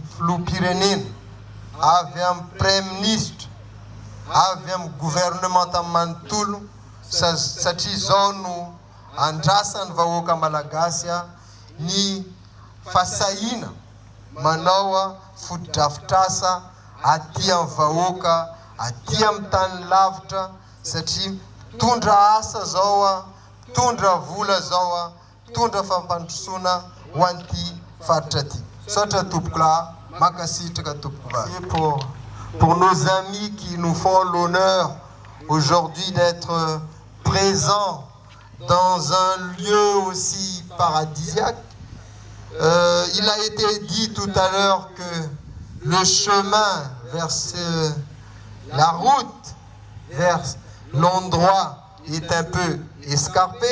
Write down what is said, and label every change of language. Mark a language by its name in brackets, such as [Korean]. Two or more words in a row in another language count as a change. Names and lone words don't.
[Malagasy] filoham-pirenena, avy amin'ny [French] Premier ministre, [Malagasy] avy amin'ny gouvernement manontolo satria zao no andrasan'ny vahoaka malagasy ny fasahina manao foto-drafitrasa aty amin'ny vahoaka, aty amin'ny tany lavitra satria tondra asa zao, tondra vola zao, tondra fampandrosoana ho an'ity faritra ty. Sotra tompoko lahy, makasitraka tompoko vavy. [French] Pour nos amis qui nous font l'honneur aujourd'hui d'être présents dans un lieu aussi paradisiaque. Il a été dit tout à l'heure que le chemin vers la route vers l'endroit est un peu escarpé.